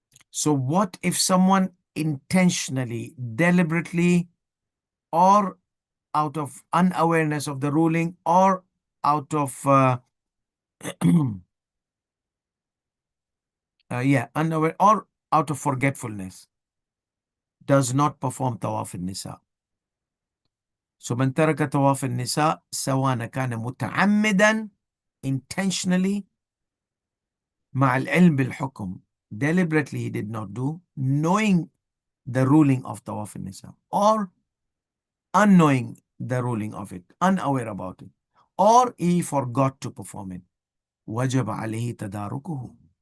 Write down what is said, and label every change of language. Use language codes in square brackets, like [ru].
[en] So what if someone intentionally, deliberately, or out of unawareness of the ruling, or out of unaware, or out of forgetfulness, does not perform Tawaf al-Nisa? [ar] So من ترك طواف النساء سواء كان متعمدا, [en] intentionally, [ar] مع العلم بالحكم, [en] deliberately he did not do, knowing the ruling of Tawaf al-Nisa, or unknowing the ruling of it, unaware about it, or he forgot to perform it. [ar] وجب عليه تداركه.